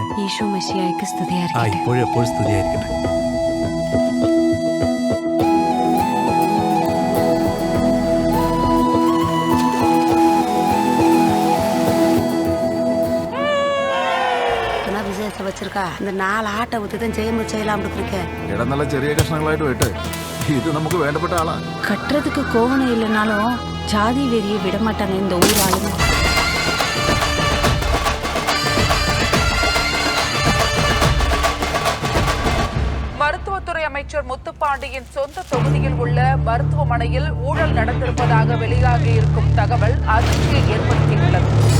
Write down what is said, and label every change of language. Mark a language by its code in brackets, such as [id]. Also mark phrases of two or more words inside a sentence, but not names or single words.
[ml] ഈശോ മിശിഹായ്ക്ക് സ്തുതിയായിരിക്കട്ടെ. ഇപ്പോഴും സ്തുതിയായിരിക്കട്ടെ. [ta] வச்சிருக்கா இந்த 4 ஆட்டை ஊத்தி தான் செய்யலாம் இருக்கேன். [ml] ഇട നല്ല ചെറിയ കഷ്ണങ്ങളായിട്ട് വെട്ട്. ഇത് നമുക്ക് വേണ്ടപ്പെട്ട ആളാ. [ta] கட்டுறதுக்கு கோவணம் இல்லைனாலும் ஜாதி வெறியை விட மாட்டாங்க இந்த ஊர் ஆளுங்க. மருத்துவத்துறை அமைச்சர் முத்துப்பாண்டியின் சொந்த தொகுதியில் உள்ள மருத்துவமனையில் ஊழல் நடந்திருப்பதாக வெளியாகி இருக்கும் தகவல் அதிர்ச்சியை ஏற்படுத்தியுள்ளது.